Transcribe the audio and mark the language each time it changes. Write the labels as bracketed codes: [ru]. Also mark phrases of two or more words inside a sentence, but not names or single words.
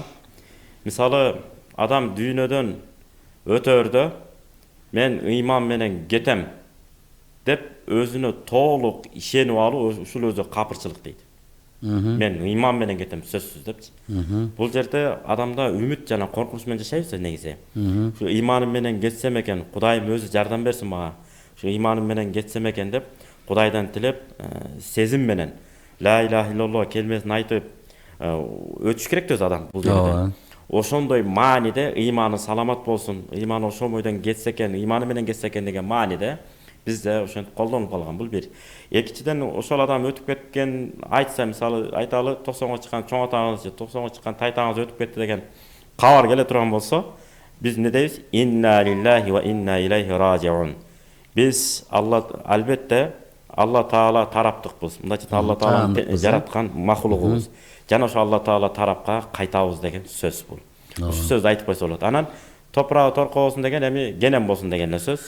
[ky] Мисалы, адам дүйнөдөн өтөрдө мен ыйман менен кетем деп өзүнө толук ишенип алуу ушул өзү капырчылык дейт. Мен ыйман менен кетем сөзсүз депчи. Бул жерде адамда үмүт жана коркунуч менен жашайбыз негизи. Ушу ыйманым менен кетсем экен, Кудайым өзү жардам берсин мага. Ушу ыйманым менен кетсем экен деп Кудайдан тилеп, сезим менен [ar] لا إله إلا الله [ky] келмесин айтып өтүш керек өз адам бул жерде. Ошондой мааниде ыйманы саламат болсун, ыйманы ошол бойдон кетсе экен, ыйманы менен кетсе экен деген мааниде бизде ошентип колдонуп калган. Бул бир. Экинчиден, ошол адам өтүп кеткен айтса, мисалы айталы 90го чыккан чоң атаңыз же 90го чыккан тайтаңыз өтүп кетти деген кабар келе турган болсо, биз не дейбиз? [ar] إنا لله وإنا إليه راجعون. [ky] Биз албетте Алла Таала тараптыкпыз. Мындайча Алла Тааланын жараткан махлугубуз. Жана ошо Алла Таала тарапка кайтабыз деген сөз бул. Ушул сөздү айтып койсо болот. Анан топурагы торко болсун деген эми генем болсун деген эле сөз.